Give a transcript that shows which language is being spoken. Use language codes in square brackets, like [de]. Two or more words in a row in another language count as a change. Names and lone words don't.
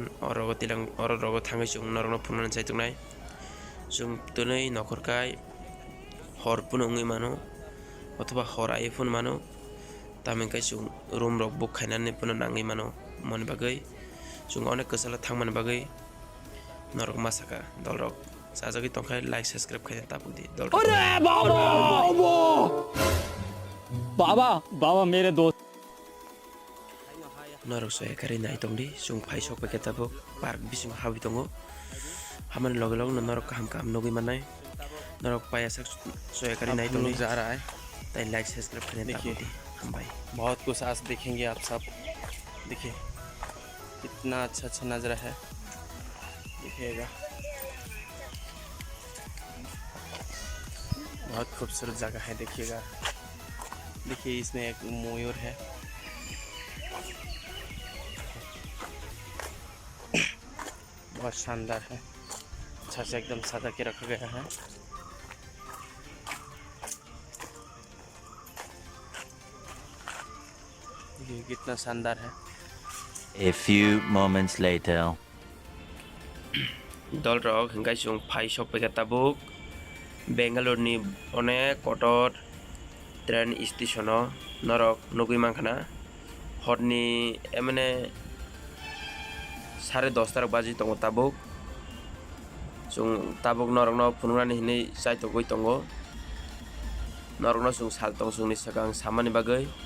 [trp] oro tilang oro rogo thangai chung norok no phunnan chai tungnai chung tunai nokhor kai hor punungui mano othoba hor ai phun mano tamen kai chung room rok book khainani puno nangai mano mon bagai chung onek kasala thangmani bagai norok masaka dol rok sajagi tongkhai [en] like subscribe [trp] khaina tapudi dol [hi] अरे बाबा मेरे दोस्त [trp] norok so ekari nai tongdi chung phai sok paket tabuk park bising habi tongo haman log norok kaham nogui manai norok paya sak so ekari nai tongdi [hi] जा रहा है [trp] tai [en] like subscribe [trp] khaina tapudi [hi] हम भाई बहुत कुछ आज देखेंगे आप सब देखिए कितना अच्छा नज़ारा है देखिएगा बहुत खूबसूरत जगह है देखिएगा देखिए इसमें एक मयूर है बहुत शानदार है अच्छा से एकदम सजा के रखा गया है ये कितना शानदार है [en] A few moments later. [trp] dol rok hingkai chung phai sok paket tabuk Bangalore ni onek kotor [en] train station [trp] o norok nugui mangkhana horni emane 10:30 baji tongo tabuk chung tabuk norok no phunungrani hinui chai togoi tongo norok no chung sal tong chung ni sakang samani bagai